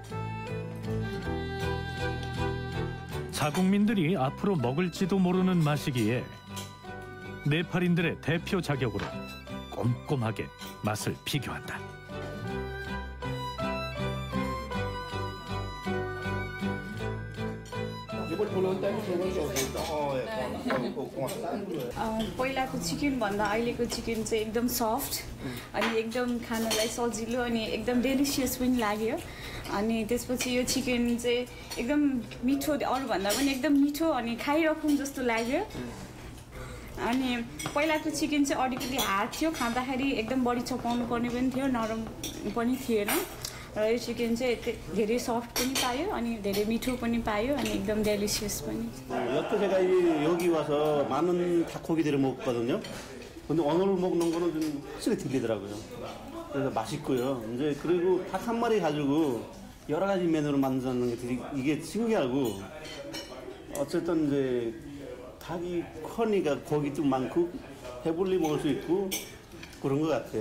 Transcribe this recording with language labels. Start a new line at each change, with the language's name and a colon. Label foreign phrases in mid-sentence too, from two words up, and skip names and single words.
Korean: 자국민들이 앞으로 먹을지도 모르는 맛이기에 네팔인들의 대표 자격으로 꼼꼼하게 맛을 비교한다.
Nepali: पहिलाको चिकन भन्दा अहिलेको चिकन चाहिँ एकदम सफ्ट अनि एकदम खानलाई सजिलो अनि एकदम डेलिसियस पनि लाग्यो। अनि त्यसपछि यो चिकन चाहिँ एकदम मिठो, अरूभन्दा पनि एकदम मिठो अनि खाइरकौँ जस्तो लाग्यो। अनि पहिलाको चिकन चाहिँ अलिकति हार्ड थियो, खाँदाखेरि एकदम बढी चपाउनु पर्ने पनि थियो, नरम पनि थिएन। र यो चिकन चाहिँ धेरै सफ्ट पनि पायो अनि धेरै मिठो पनि पायो अनि एकदम डेलिसियस पनि।
Korean: 여태 제가 여기 와서 많은 닭고기들을 먹었거든요. 근데 오늘 먹는 거는 좀 확실히 들리더라고요. 그래서 맛있고요. 이제 그리고 닭 한 마리 가지고 여러 가지 메뉴로 만드는 게 되게 이게 신기하고 어쨌든 이제 닭이 커니까 고기도 많고 배불리 먹을 수 있고 그런 것 같아요.